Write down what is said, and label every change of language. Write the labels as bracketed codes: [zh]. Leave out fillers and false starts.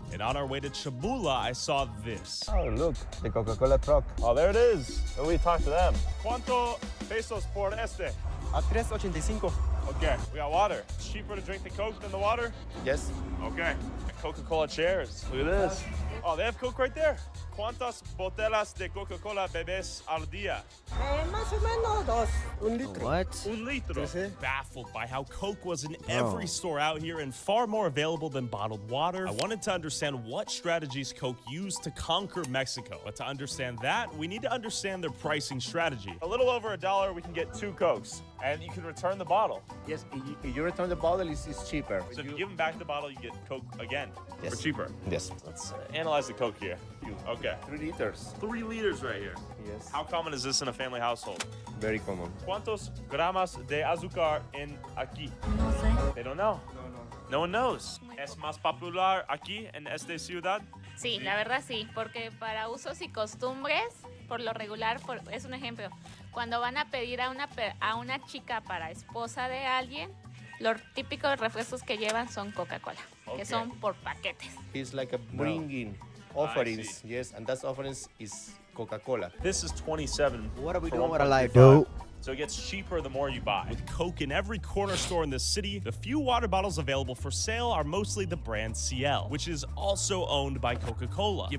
[en] And on our way to Chamula, I saw this. Oh, look, the Coca-Cola truck. Oh, there it is. Let me talk to them. [es] ¿Cuánto pesos por este? A 3.85. [en] Okay, we got water. It's cheaper to drink the Coke than the water? Yes. Okay. And Coca-Cola chairs. Look at this. Oh, they have Coke right there. [es] ¿Cuántas botellas de Coca-Cola bebes al día? Más o menos dos. [en] What? [es] Un litro. [en] Baffled by how Coke was in every store out here and far more available than bottled water, I wanted to understand what strategies Coke used to conquer Mexico. But to understand that, we need to understand their pricing strategy. A little over $1, we can get 2 Cokes, and you can return the bottle. Yes, if you return the bottle, it's cheaper. So if you give them back the bottle, you get Coke again for cheaper. Yes. Let's analyze the Coke here. Okay. 3 liters. 3 liters right here. Yes. How common is this in a family household? Very common. [es] ¿Cuántos gramos de azúcar en aquí? No sé. [en] They don't know. No one knows. [es] ¿Es más popular aquí en esta ciudad? Sí, la verdad sí, porque para usos y costumbres, por lo regular, es un ejemplo, cuando van a pedir a una chica para esposa de alguien, los típicos refrescos que llevan son Coca-Cola, que son por paquetes. [en] It's like a bringing offerings, yes, and that offerings is Coca-Cola. This is 27. What are we for doing with our life, 1.35. dude? So it gets cheaper the more you buy. With Coke in every corner store in the city, the few water bottles available for sale are mostly the brand CL, which is also owned by Coca-Cola.